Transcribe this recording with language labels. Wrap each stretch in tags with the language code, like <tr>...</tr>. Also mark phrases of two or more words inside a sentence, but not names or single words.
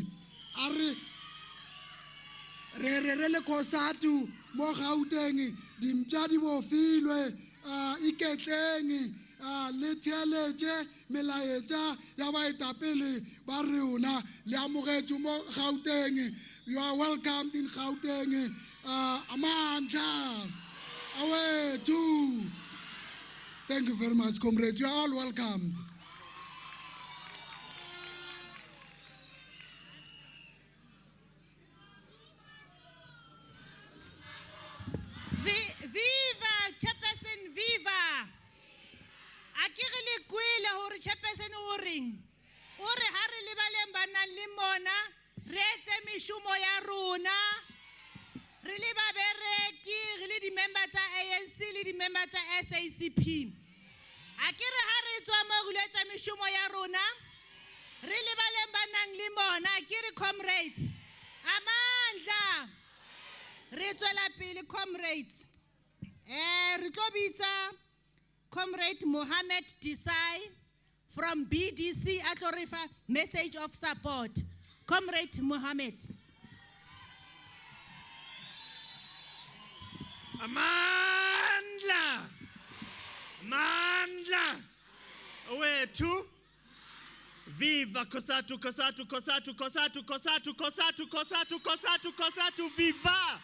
<nso>A re le Cosatu mo Gauteng dimpša di bofilwe iketleng le theeletše melaetša ya baetapele ba rona le amogetšwe mo Gauteng.</nso> <en>You are welcomed in Gauteng.</en> <zu>Amandla awethu.</zu> <en>Thank you very much, comrades. You are all welcome. Viva, Chairperson, viva!</en> <st>Akere le kwele hore Chairperson o reng? O re ha re le baleng ba nang le mona, re etse meshomo ya rona. Re le babereki, re le di-member tsa ANC le di-member tsa SABC. Akere ha re tswa mo re etsa meshomo ya rona, re le baleng ba nang le mona, akere comrades. Amandla! Re tswela pele comrades. Re tlo bitsa Comrade Mohammed Desai from BDC a tlo re fa</st> <en>message of support.</en> <st>Comrade Mohammed. Amandla!</st> <zu>Amandla! Awethu!</zu> <en>Viva Cosatu, Cosatu, Cosatu, Cosatu, Cosatu, Cosatu, Cosatu, Cosatu, Cosatu, viva!</en>